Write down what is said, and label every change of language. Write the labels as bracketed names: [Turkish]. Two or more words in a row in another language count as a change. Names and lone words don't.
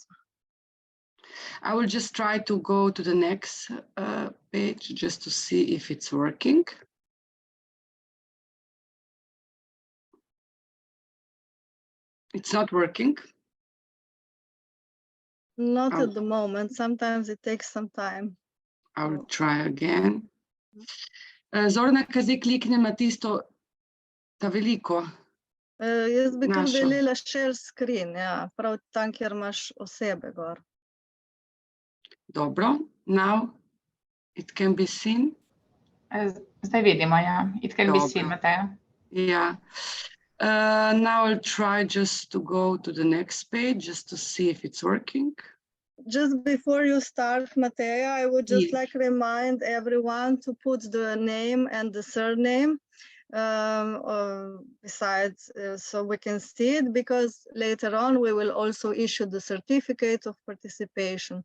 [English] I will just try to go to the next page just to see if it's working. It's not working. Not at the moment. Sometimes it takes some time. I will try again. [Slovenian] Zorana, kaj zdaj kliknem na tisto, ta veliko? Jaz bi kar velela [English] share screen, [Slovenian] ja, prav tam, kjer imaš osebe gor. Dobro, [English] now it can be seen. [Slovenian] Zdaj vidimo, ja. [English] It can be seen, Matea. Yeah. Now I'll try just to go to the next page just to see if it's working. Just before you start, Matea, I would just like to remind everyone to put the name and the surname besides, so we can see it, because later on we will also issue the certificate of participation.